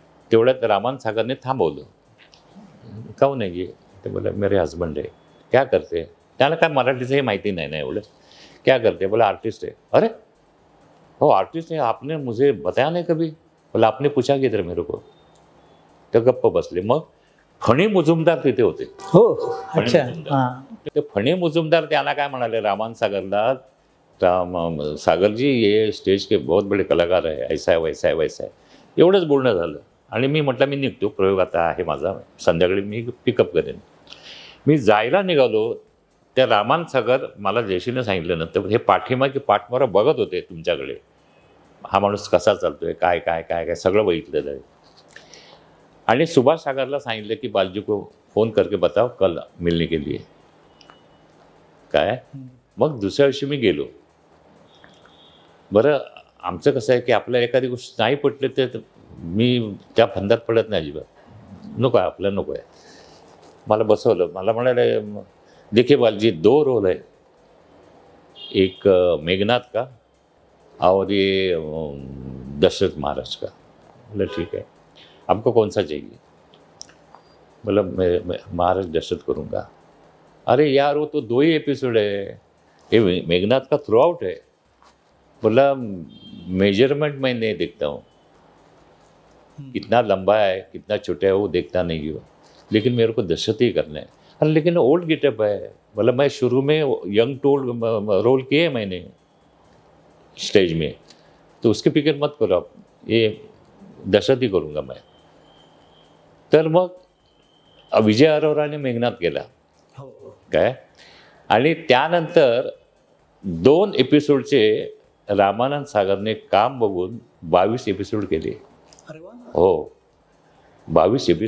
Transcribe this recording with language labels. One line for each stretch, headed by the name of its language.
Marathi: तेवढ्यात रामानंद सागरने थांबवलं. काहून नाही गे? ते
Hindi: बोला मेरे हस्बंड है. क्या करते?
Marathi: त्याला काय मराठीचं हे माहिती नाही ना एवढं.
Hindi: क्या करते? बोला आर्टिस्ट है. अरे हो आर्टिस्ट है, आपने मुझे बताया नहीं कभी. बोला आपने पूछा किधर मेरे को.
Marathi: तर गप्प बसले. मग फणी मुजुमदार तिथे होते. हो, अच्छा. हां. ते फणी मुजुमदार त्यांना काय म्हणाले रामानंद सागरला,
Hindi: सागर जी ये स्टेज के बहुत बड़े कलाकार आहे, ऐसा आहे वैसा आहे
Marathi: वैसा आहे. एवढंच बोलणं झालं आणि मी म्हटलं मी निघतो, प्रयोग आता आहे माझा, संध्याकाळी मी पिकअप करेन. मी जायला निघालो. त्या रामानंद सागर मला जयशीने सांगितलं नंतर हे पाठीमागे पाठमारा बघत होते तुमच्याकडे, हा माणूस कसा चालतोय, काय काय काय काय सगळं बघितलेलं आहे. आणि सुभाष सागरला सांगितलं की
Hindi: बालजी को फोन करके बताओ कल मिलने के लिए.
Marathi: काय मग दुसऱ्या दिवशी मी गेलो. बरं आमचं कसं आहे की आपल्याला एखादी गोष्ट नाही पटली तर मी त्या फंदात पडत नाही अजिबात. नको आहे, आपल्याला नको आहे. मला बसवलं, मला म्हणाले
Hindi: देखिए बालजी 2 रोल है, एक मेघनाथ का और ये दशरथ महाराज का. बोला ठीक है, आपको कौन सा चाहिए? बोला मैं महाराज दशरथ करूँगा. अरे यार वो तो 2 ही एपिसोड है, ये मेघनाथ का थ्रू आउट है. बोला मेजरमेंट मैं नहीं देखता हूँ, कितना लंबा है कितना छोटा है वो देखता नहीं हूँ, लेकिन मेरे को दशरथ ही करना है. अरे लेकिन ओल्ड गेटअप है. बोला मैं शुरू में यंग टोल्ड रोल किए मैंने स्टेज में, तो उसकी फिक्र मत करो आप, ये दशरथ ही करूँगा मैं.
Marathi: तर मग विजय अरोराने मेघनाथ केला काय. आणि त्यानंतर 2 एपिसोडचे रामानंद सागरने काम बघून 22 एपिसोड केले. अरे वा, हो, 22 एपिसोड,